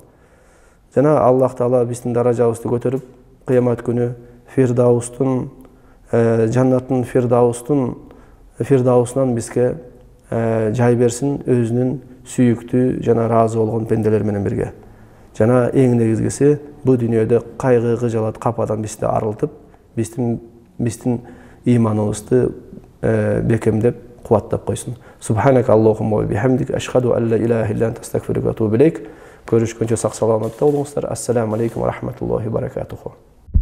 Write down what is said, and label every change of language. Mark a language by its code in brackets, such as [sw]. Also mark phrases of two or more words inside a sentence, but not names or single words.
[ky] Жана Аллах Таала биздин даражабызды көтөрүп, кыямат күнү Фирдаустун жаннаттын Фирдаусунан бизге жай берсин, өзүнүн сүйүктүү жана ыраазы болгон пенделер менен бирге. Жана эң негизгиси бул дүйнөдө кайгы, кыжалат, кападан бизди арылтып, биздин иманыбызды бекемдеп, кубаттап койсун. [ar] سبحانك اللهم وبحمدك، أشهد أن لا إله إلا أنت، أستغفرك وأتوب إليك. [ky] Көрүшкөнчө сак саламатта болуңуздар. [ar] السلام عليكم ورحمة الله وبركاته.